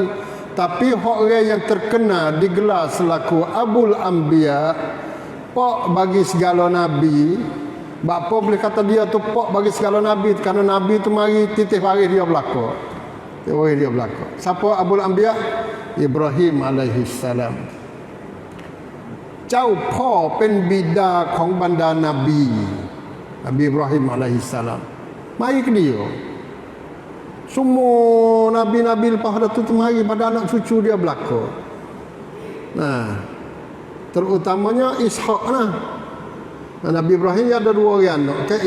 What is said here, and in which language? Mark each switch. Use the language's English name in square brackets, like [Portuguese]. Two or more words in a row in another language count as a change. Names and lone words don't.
[Pattani Malay] Tapi hak orang yang terkenal digelar selaku [Arabic] أبو الأنبياء, [Pattani Malay] pok bagi segala nabi. Bapa boleh kata dia tu pok bagi segala nabi kerana nabi tu mari titih waris dia belaka. Waris dia belaka. Siapa [Arabic] أبو الأنبياء? [Pattani Malay] Ibrahim [Arabic] عليه السلام. [Thai] เจ้าพ่อเป็นบิดาของบรรดานบี [Pattani Malay] Nabi Ibrahim [Arabic] عليه السلام. [Pattani Malay] Mari ke dia. Semua nabi-nabi lepas dah tu mari pada anak cucu dia belaka. Nah, terutamanya Ishaq lah. Nabi Ibrahim ada 2 orang anak, okay?